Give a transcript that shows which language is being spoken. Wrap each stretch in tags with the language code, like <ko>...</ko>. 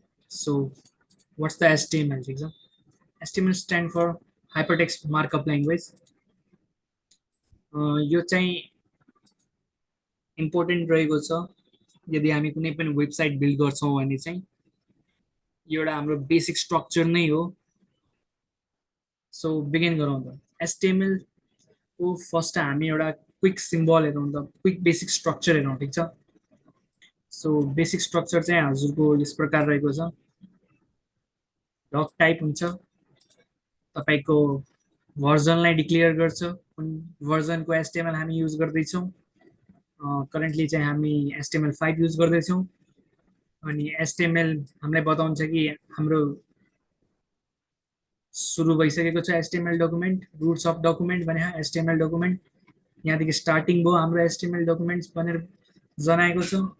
<en>So what's the HTML?</en> <ne>ठिक छ,</ne> <en>HTML stand for hypertext markup language.</en> <ne>यो चाहिँ इम्पोर्टेन्ट रहेको छ यदि हामी कुनै पनि वेबसाइट बिल्ड गर्छौँ भने चाहिँ यो एउटा हाम्रो बेसिक स्ट्रक्चर नै हो। सो बिगिन गरौँ त। एचटिएमएल को फर्स्ट हामी एउटा क्विक सिम्बल हेरौँ त, क्विक बेसिक स्ट्रक्चर हेरौँ। ठिक छ, सो बेसिक स्ट्रक्चर चाहिँ हजुरको यस प्रकार रहेको छ। डक टाइप हुन्छ, तपाईँको भर्जनलाई डिक्लेयर गर्छ, कुन भर्जनको एचटिएमएल हामी युज गर्दैछौँ। करेन्टली चाहिँ हामी एचटिएमएल 5 युज गर्दैछौँ। अनि एचटिएमएल हामीलाई बताउँछ कि हाम्रो सुरु भइसकेको छ HTML document, roots of document भने एचटिएमएल डकुमेन्ट यहाँदेखि स्टार्टिङ भयो हाम्रो एचटिएमएल डकुमेन्ट्स भनेर जनाएको छ।</ne>